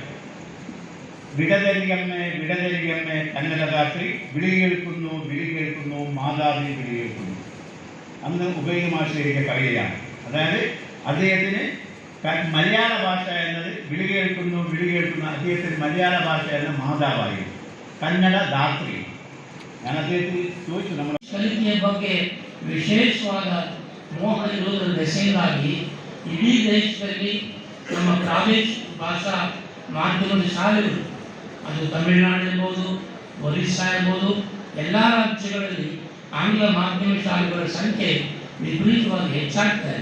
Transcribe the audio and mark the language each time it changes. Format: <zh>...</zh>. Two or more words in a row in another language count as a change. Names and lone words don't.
<ml>വിടതരികമ്മേ കന്നഡദാത്രി, വിളി കേൾക്കുന്നു മാതാവി വിളി കേൾക്കുന്നു. അന്ന് ഉബൈദ് മാഷ് എഴുതിയ കവിതയാണ്. അതായത് അദ്ദേഹത്തിന് മലയാള ഭാഷ എന്നത് വിളി കേൾക്കുന്നു, അദ്ദേഹത്തിന് മലയാള ഭാഷ എന്ന മാതാവായി,</ml> <kn>ಕನ್ನಡ ದಾತ್ರಿ.</kn> <ml>ನಾನು അദ്ദേഹത്തിന് ചോദിച്ചു നമ്മൾ</ml> <kn>ಕಲಿಕೆಯ ಬಗ್ಗೆ ವಿಶೇಷವಾದ ಮೋಹ ಇರುವುದರ ದೆಸೆಯಿಂದಾಗಿ ಇಡೀ ದೇಶದಲ್ಲಿ ನಮ್ಮ ಪ್ರಾದೇಶಿಕ ಭಾಷಾ ಮಾಧ್ಯಮದ ಶಾಲೆಗಳು, ಅದು ತಮಿಳುನಾಡು ಇರ್ಬೋದು, ಒರಿಸ್ಸಾ ಇರ್ಬೋದು, ಎಲ್ಲ ರಾಜ್ಯಗಳಲ್ಲಿ ಆಂಗ್ಲ ಮಾಧ್ಯಮ ಶಾಲೆಗಳ ಸಂಖ್ಯೆ ವಿಪರೀತವಾಗಿ ಹೆಚ್ಚಾಗ್ತಾ ಇದೆ.</kn>